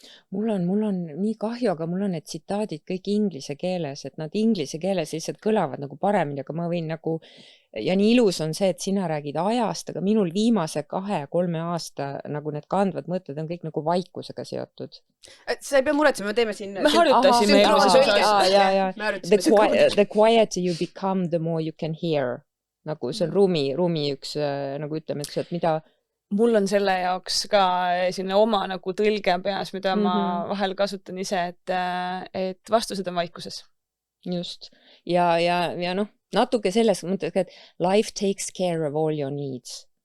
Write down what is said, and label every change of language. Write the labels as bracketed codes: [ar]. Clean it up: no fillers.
[et] Mul on nii kahju, aga mul on need tsitaadid kõik inglise keeles, et nad inglise keeles lihtsalt kõlavad nagu paremini, aga ma võin nagu, ja nii ilus on see, et sina räägid ajast, aga minul viimase 2-3 aasta nagu need kandvad mõtted on kõik nagu vaikusega seotud. Sa ei pea muretsema, me teeme siin... Me harjutasime eelmises osas. [en] The quieter you become, the more you can hear. [et] Nagu see on ruumi üks, nagu ütleme, et mida... Mul on selle jaoks ka selline oma nagu tõlge peas, mida ma vahel kasutan ise, et vastused on vaikuses. Just. Ja noh, natuke selles mõttes, et [en] life takes care of all your needs.